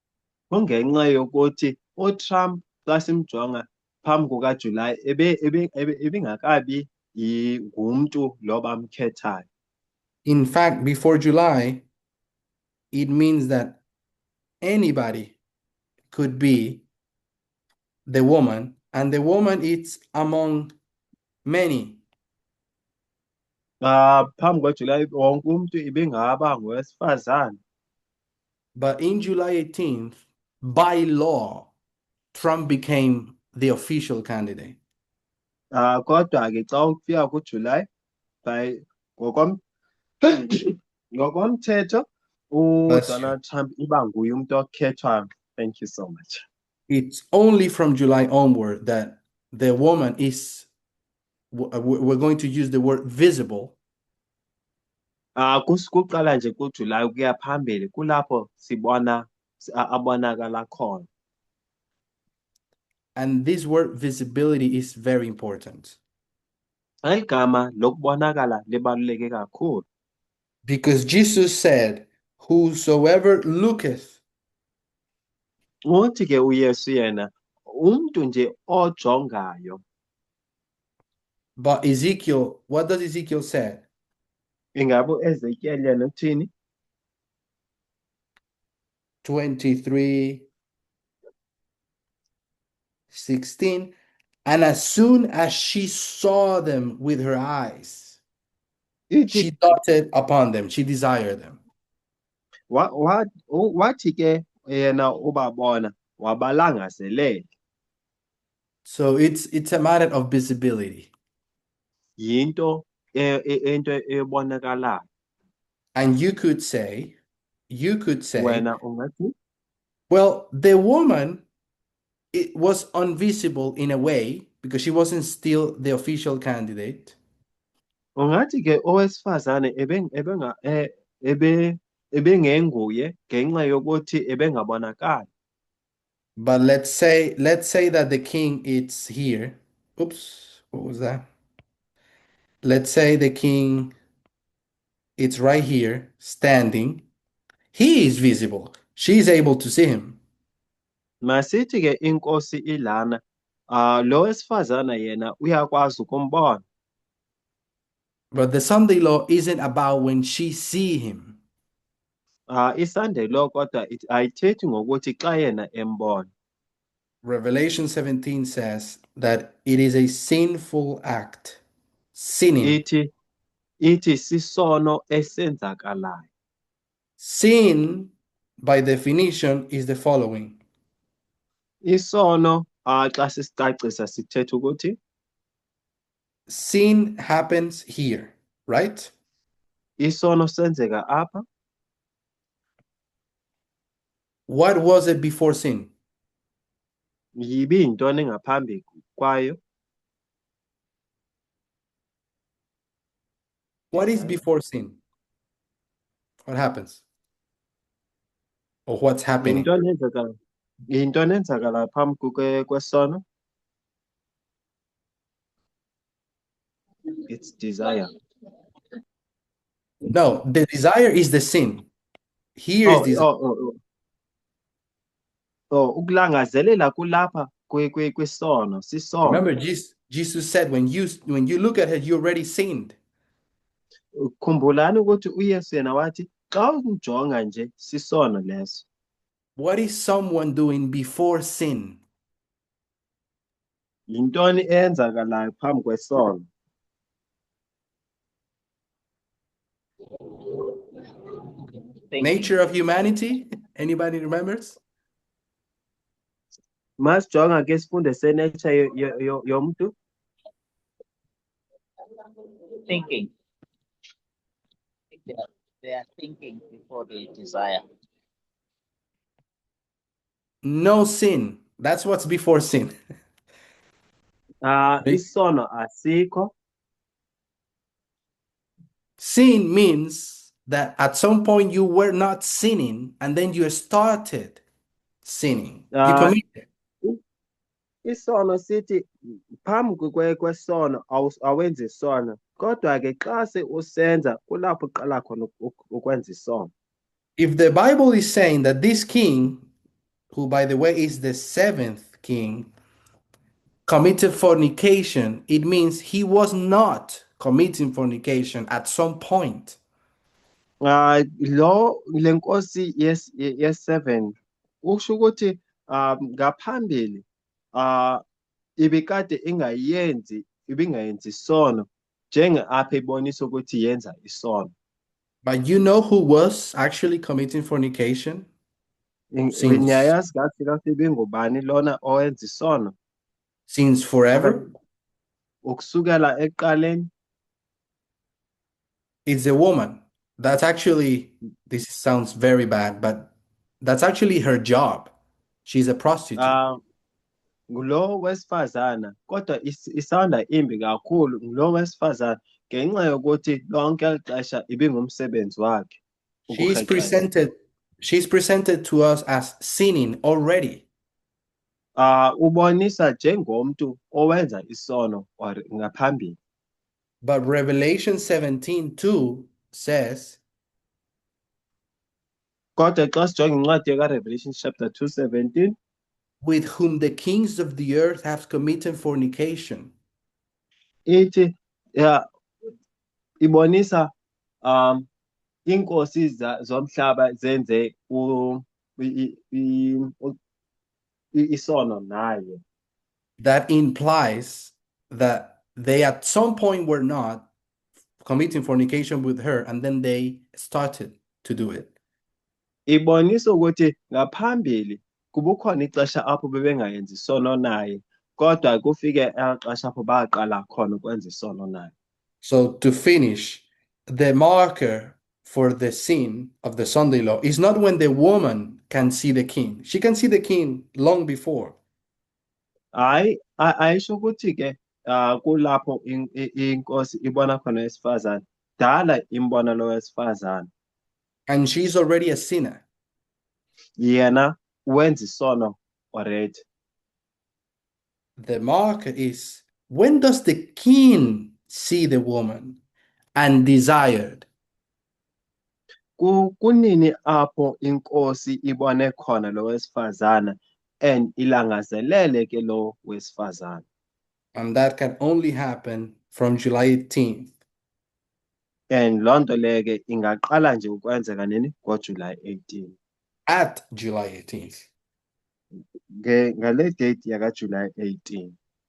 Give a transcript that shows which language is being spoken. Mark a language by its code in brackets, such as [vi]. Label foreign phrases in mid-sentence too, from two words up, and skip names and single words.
[xh] kungenxa yokuthi uTrump xa simjonga phambi kukaJulayi ebengakabi ngumntu lo bamkhethayo. [en] In fact, before July, it means that anybody could be the woman, and the woman is among many. [xh] Phambi kukaJulayi wonke umuntu ibingaba ngowesifazane. [en] But in July 18th, by law, Trump became the official candidate. [xh] Kodwa-ke xa ukufika kuJulayi by ngokomthetho uDonald Trump iba nguye umuntu okhethwayo. [en] Thank you so much. It's only from July onward that the woman is, we're going to use the word visible. [xh] Kuqala nje kuJulayi kuya phambili kulapho sibona abonakala khona. [en] And this word visibility is very important. [xh] Igama lokubonakala libaluleke kakhulu. [en] Because Jesus said, whosoever looketh. [xh] Uthi ke uYesu yena umuntu nje ojongayo. [en] But Ezekiel, what does Ezekiel say? [xh] Ingabe uEzekiel yena uthini? [en] 23:16, and as soon as she saw them with her eyes, she thoughted upon them, she desired them. [xh] Wathi ke yena ubabona wabalangazelela. [en] So it's a matter of visibility. [xh] Yinto into ebonakalayo. [en] And you could say, [xh] Wena ungathi, [en] well, the woman, it was invisible in a way because she wasn't still the official candidate. [xh] ungathi ke owesifazane ebengenguye ngenxa yokuthi ebengabonakali. [en] But let's say that the king is here. Oops, what was that? Let's say the king, it's right here, standing. He is visible. She is able to see him. [xh] Masithi ke inkosi ilana, lo wesifazane yena uyakwazi ukumbona. [en] But the Sunday law isn't about when she see him. [xh] Isande lo kodwa ayithethi ngokuthi xa yena embona. [en] Revelation 17 says that it is a sinful act. Sinning. [xh] Ithi sisono esenzakalayo. [en] Sin, by definition, is the following. [xh] Isono xa sisicacisa sithetha ukuthi [en] Sin happens here, right? [xh] isono senzeka apha. [en] What was it before sin? [xh] Yibi yintoni ngaphambi kwayo? [en] What is before sin? What happens? Or what's happening? [xh] Yintoni enzakala phambi kwesono? [en] It's desire. No, the desire is the sin. Here is desire. [xh] Ukulangazelela kulapha kwesono, sisono. [en] Remember, Jesus said, when you look at it, you already sinned. [xh] Khumbulani ukuthi uYesu yena wathi xa unjonga nje sisono leso. [en] What is someone doing before sin? [xh] Yintoni eyenzakalayo phambi kwesono? [en] Nature of humanity? Anybody remembers? [xh] Masijonga ke sifunde senature yomuntu. [en] Thinking. They are thinking before they desire. No sin. That's what's before sin. [xh] Isono asikho. [en] Sin means that at some point you were not sinning and then you started sinning. You committed. [xh] Isono sithi phambi kwesono awenzi isono, kodwa ke xa se usenza kulapho uqala khona ukwenza isono. [en] If the Bible is saying that this king, who by the way is the 7th king, committed fornication, it means he was not committing fornication at some point. [xh] Le nkosi yes-7 usho ukuthi ngaphambili ibikade ibingayenzi isono apha ibonisa ukuthi yenza isono. [en] But you know who was actually committing fornication? [xh] Niyayazi kahle kahle ibingubani lona owenza isono [en] Since forever? [xh] ukusukela ekuqaleni. [en] It's a woman. That's actually, this sounds very bad, but that's actually her job. She's a prostitute. [xh] Ngulo wesifazana kodwa isanda imbi kakhulu ngulo wesifazana ngenxa yokuthi lonke ixesha ibingumsebenzi wakhe. [en] She's presented to us as sinning already. [xh] Ubonisa njengomuntu owenza isono or ngaphambili. [en] But Revelation 17:2 says, [xh] kodwa xa sijonga incwadi kaRevelation chapter 2:17, [en] with whom the kings of the earth have committed fornication. [xh] Ithi ibonisa inkosi zomhlaba zenze isono naye. [en] That implies that they at some point were not committing fornication with her, and then they started to do it. [xh] Ibonisa ukuthi ngaphambili kubukhona ixesha apho bebengayenzi isono naye kodwa kufike ixesha apho baqala khona ukwenza isono naye. [en] So to finish, the marker for the sin of the Sunday law is not when the woman can see the king. She can see the king long before. [xh] Ayisho ukuthi ke kulapho inkosi ibona khona wesifazane dala imbona lo wesifazane. [en] And she's already a sinner. [xh] Yena wenza isono already. [en] The marker is, when does the king see the woman and desired? [xh] Kunini apho inkosi ibone khona lo wesifazana and ilangazelele ke lo wesifazana. [en] And that can only happen from July 18th. [xh] And loo nto leyo ke ingaqala nje ukwenzeka nini ngoJuly 18. [en] At July 18th. [xh] Ngale date yakaJuly 18.